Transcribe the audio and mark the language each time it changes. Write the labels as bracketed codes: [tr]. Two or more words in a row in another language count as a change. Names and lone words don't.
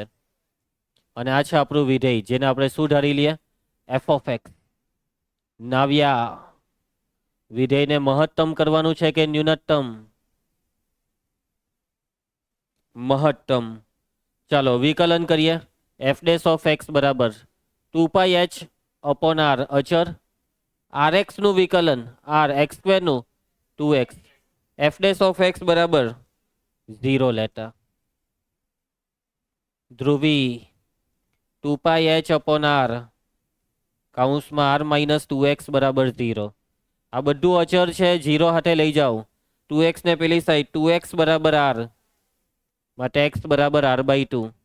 [gu] અને આ છે આપણું વિધેય જેને આપણે શું ધારી લઈએ? [en] f of x. [gu] નાવ્યા વિધેયને મહત્તમ કરવાનું છે કે ન્યૂનતમ? મહત્તમ. ચાલો વિકલન કરીએ. [en] f dash of x [gu] બરાબર 2πh/r અચર, rx નું વિકલન r x સ્ક્વેર નું 2x, [en] f dash of x [gu] બરાબર 0 લેતા. ધ્રુવી 2πh/r કૌંસમાં r માઇનસ 2x બરાબર 0. આ બધું અચર છે, 0 હાથે લઈ જાઓ. 2x ને પેલી સાઈડ 2x બરાબર r માટે x બરાબર r/2.